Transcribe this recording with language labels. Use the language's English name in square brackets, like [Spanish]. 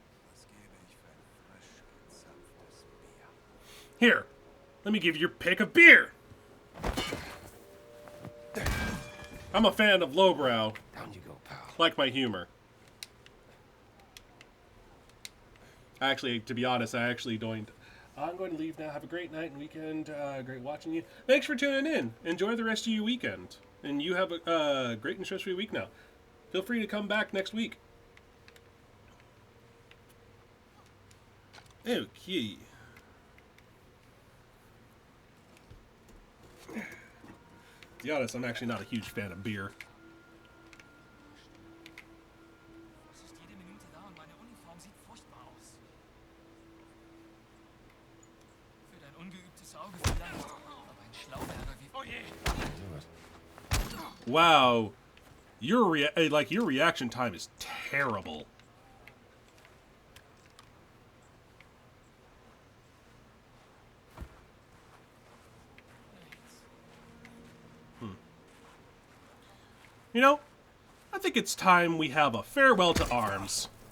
[German] Was gebe ich für ein frisch gezapftes Bier? [English] Here, let me give you your pick of beer. I'm a fan of lowbrow, Down you go, pal. like my humor. Actually, to be honest, I actually don't. I'm going to leave now. Have a great night and weekend. Great watching you. Thanks for tuning in. Enjoy the rest of your weekend. And you have a great and stress-free week now. Feel free to come back next week. Okay. To be honest, I'm actually not a huge fan of beer. [German] Es ist jede Minute da und meine Uniform sieht furchtbar aus. Für dein ungeübtes Auge vielleicht, aber ein Schlauberger wie... Oh je! [English] Do it. Wow, your reaction time is terrible. You know, I think it's time we have a farewell to arms.